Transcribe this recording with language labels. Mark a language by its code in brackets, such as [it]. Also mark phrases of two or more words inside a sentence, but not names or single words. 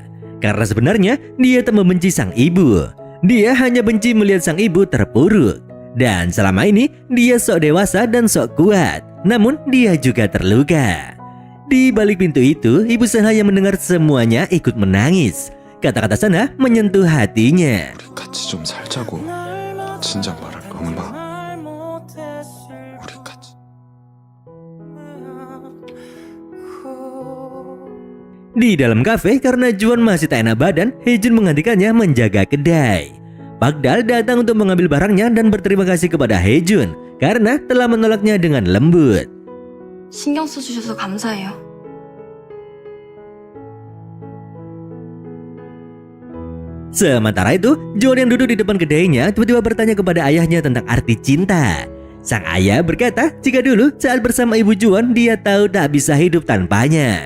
[id] Karena sebenarnya dia tak membenci sang ibu. Dia hanya benci melihat sang ibu terpuruk. Dan selama ini dia sok dewasa dan sok kuat, namun dia juga terluka. Di balik pintu itu, Ibu Sanha yang mendengar semuanya ikut menangis. Kata-kata Sanha menyentuh hatinya. [ko] 우리 같이 좀 살자고. 진작 말할까, 엄마? 우리 같이. [id] Di dalam kafe, karena Juwon masih tak enak badan, Haejun menggantikannya menjaga kedai. Pak Dal datang untuk mengambil barangnya dan berterima kasih kepada Haejun karena telah menolaknya dengan lembut. [ko] 신경 써주셔서 감사해요. [id] Sementara itu, Juwon yang duduk di depan kedainya tiba-tiba bertanya kepada ayahnya tentang arti cinta. Sang ayah berkata jika dulu saat bersama ibu Juwon dia tahu tak bisa hidup tanpanya.